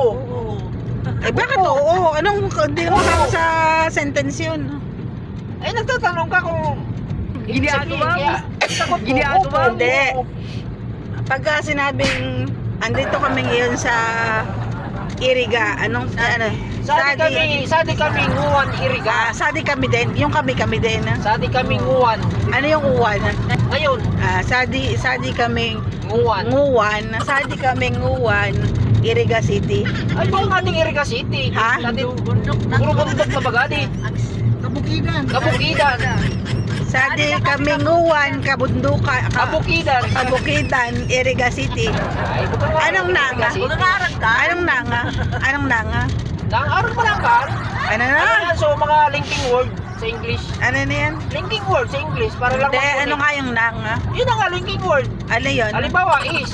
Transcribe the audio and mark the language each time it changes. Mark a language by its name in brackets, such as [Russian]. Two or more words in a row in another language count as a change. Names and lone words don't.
[Filipino] Eh, bakit oo? Anong, hindi mo kasama sa sentence yun? Eh, nagtatanong ka kung Giniagawa mo? Sagot mo. Giniagawa mo? Hindi. Oo. Pagka sinabing, andito kami ngayon sa Iriga, anong, ano? [Rinconada Bikol] Sadi kami nguwan Iriga. Sadi kami [Filipino] din. Yung kami din. [Rinconada Bikol] Sadi kami nguwan. [Filipino] Ano yung uwan? Ngayon, [Rinconada Bikol] Sadi kami nguwan. Sadi kami nguwan, Iriga City. [Filipino] Ay, bang ating Iriga City? Ha? Puro bundok na bagadi. Kabukidan. [Rinconada Bikol] Sadi kami nguwan, Kabukidan. [Filipino] Kabukidan, Iriga City. Ay, bukan nga Anong Iriga nanga? City. Anong nanga? Nang-aral pa lang ka? Ano Ano na? yan? So, mga [English] linking word [Filipino] sa English. Ano na yan? [English] Linking word [Filipino] sa English para lang Hindi, makunik. ano nga yung nanga? Yun na nga, [English] linking word. [Filipino] Ano yun? Halimbawa, is.